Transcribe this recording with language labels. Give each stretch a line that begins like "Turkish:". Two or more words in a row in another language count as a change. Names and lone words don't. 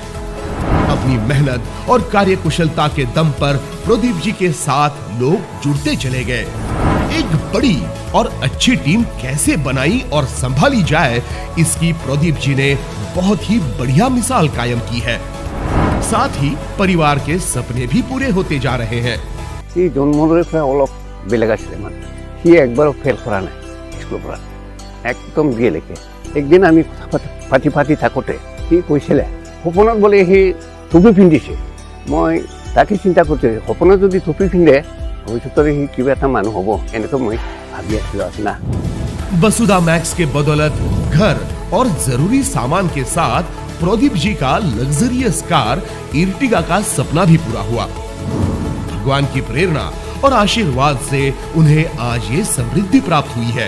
Hindi: अपनी मेहनत और कार्यकुशलता के दम पर प्रदीप जी के साथ लोग जुड़ते चले गए। एक बड़ी और अच्छी टीम कैसे बनाई और संभाली जाए, इसकी प्रदीप जी ने बहुत ही बढ़िया मिसाल कायम की है। साथ ही परिवार के सपने भी पूरे होते जा रहे हैं।
Assamese: একবারও ফেল করা নাই স্কুলৰ পৰা, একদম দিয়ে লেখে। একদিন আমি পাতি থাকোঁতে সি কৈছিলে সপোনত বোলে সি টুপি পিন্ধিছে। মই তাকে চিন্তা কৰিছোঁ, সপোনত যদি টুপি পিন্ধে ভৱিষ্যতলৈ সি কিবা এটা মানুহ হ'ব, এনেকৈ মই ভাবি আছিলোঁ না।
Hindi: वसुधा मैक्स के बदौलत घर और जरूरी सामान के साथ प्रदीप जी का
English: luxurious car
Hindi: इर्टिगा का सपना भी पूरा हुआ। भगवान की प्रेरणा और आशीर्वाद से उन्हें आज ये समृद्धि प्राप्त हुई है।